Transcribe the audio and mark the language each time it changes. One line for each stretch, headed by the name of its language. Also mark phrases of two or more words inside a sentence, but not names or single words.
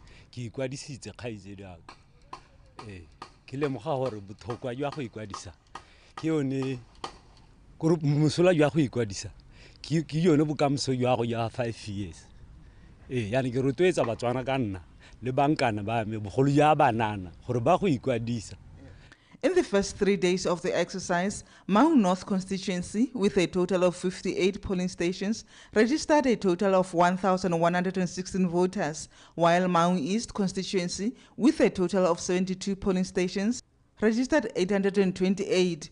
Tswana: Ke ikwadisitse khaizedi a ke lemoga gore bothokwa jwa go ikwadisa ke yone gore mosola jwa go ikwadisa ke yone bokamoso jwa go ya 5 years yani ke rotloetsa Batswana ka nna le bankana ba me bogolo ja banana gore ba go ikwadisa.
English: In the first 3 days of the exercise, Maung North constituency, with a total of 58 polling stations, registered a total of 1,116 voters, while Maung East constituency, with a total of 72 polling stations, registered 828.